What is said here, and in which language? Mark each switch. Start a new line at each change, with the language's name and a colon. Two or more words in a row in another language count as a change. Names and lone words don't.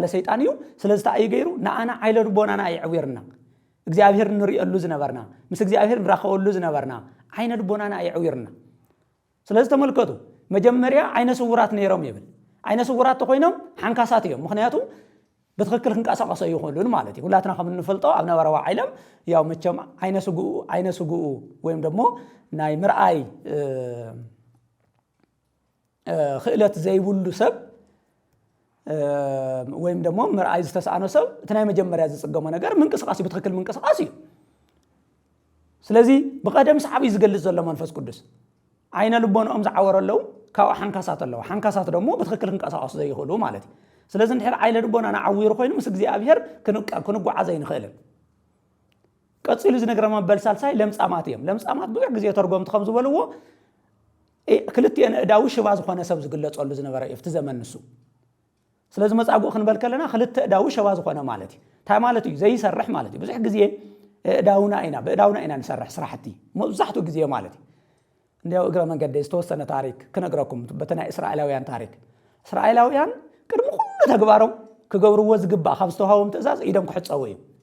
Tigrinya: ሰይጣን እዩ ስለዚ እንታይ እዩ ገይሩ ንኣና ዓይነ ልቦናና ይዕዊርና እግዚአብሔር ንሪእሉ ዝነበርና ምስ እግዚአብሔር ንራኸበሉ ዝነበርና ዓይነ ልቦናና ይዕዊርና ስለዚ ተመልከቱ መጀመርያ ዓይነ ስውራት ነይሮም ይብል ዓይነ ስውራት ኮይኖም ሓንካሳት እዮም ምክንያቱ በትክክል ክንቀሳቀሱ ይኹሉን ማለት እዩ ሁላትና ከም እንፈልጦ ኣብ ነበረዋ ዓለም ያው መቸም ዓይነ ስጉኡ ወይም ደግሞ ናይ ምርኣይ ክእለት ዘይብሉ ሰብ ወይም ደግሞ ምርኣይ ዝተሳኣኖ ሰብ እቲ ናይ መጀመርያ ዝጽገሞ ነገር ምንቅስቃስ በትክክል ምንቅስቃስ እዩ ስለዚ ብቀደም ሰዓብ ዝገልጽ ዘሎ መንፈስ ቅዱስ ዓይነ ልቦንኦም ዝዓወረለው ካብ ሓንካሳት ኣለዎ ሓንካሳት ደግሞ በትክክል ክንቀሳቀሱ ዘይኽእሉ ማለት እዩ ስለዚ እንድሕር ዓይነ ልቦናና ዓዊሩ ኮይኑ ምስ እግዚኣብሔር ክንጓዓዘ ይንኽእልን ቀፂሉ ዝነገረማ በልሳልሳይ ለምጻማት እዮም ለምጻማት ብዙሕ ግዜ ተርጎምቲ ከም ዝበልዎ ክልቲአን እዳዊ ሽባ ዝኾነ ሰብ ዝግለጸሉ ዝነበረ እዩ ኣብቲ ዘመን ንሱ ስለዚ መጻጉዕ ክንበል ከለና ክልተ እዳዊ ሽባ ዝኾነ ማለት እዩ እንታይ ማለት እዩ ዘይሰርሕ ማለት እዩ ብዙሕ ግዜ እዳውና ኢና ንሰርሕ ስራሕቲ መብዛሕትኡ ግዜ ማለት እዩ እንዲያው እግረ መንገዲ ዝተወሰነ ታሪክ ክነግረኩም በተና እስራኤላውያን ታሪክ እስራኤላውያን ቅድሚ ኩሉ ተግባሮም ክገብርዎ ዝግባእ ካብ ዝተዋሃቦም ትእዛዝ ኢዶም ክሕፀቡ እዩ